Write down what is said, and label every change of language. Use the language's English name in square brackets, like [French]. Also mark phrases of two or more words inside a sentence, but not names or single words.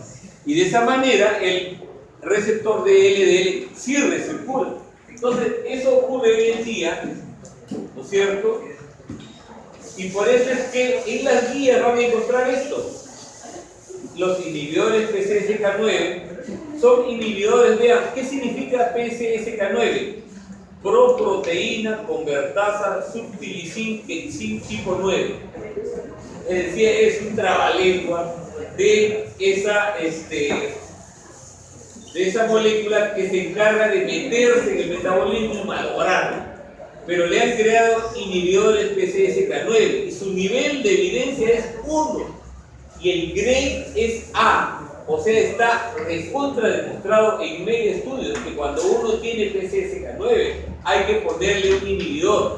[Spanish] Y de esa manera, el receptor de LDL sí recircula. Entonces, eso ocurre hoy en día, ¿no es cierto? Y por eso es que en las guías van a encontrar esto. Los inhibidores PCSK9 son inhibidores, vean, ¿qué significa PCSK9? Proproteína convertasa subtilicin quetsin tipo 9. Es decir, es un trabalengua de esa molécula que se encarga de meterse en el metabolismo y malograrlo. Pero le han creado inhibidores PCSK9 y su nivel de evidencia es 1 y el grade es A, o sea, está recontra demostrado en mega estudios que cuando uno tiene PCSK9 hay que ponerle un inhibidor.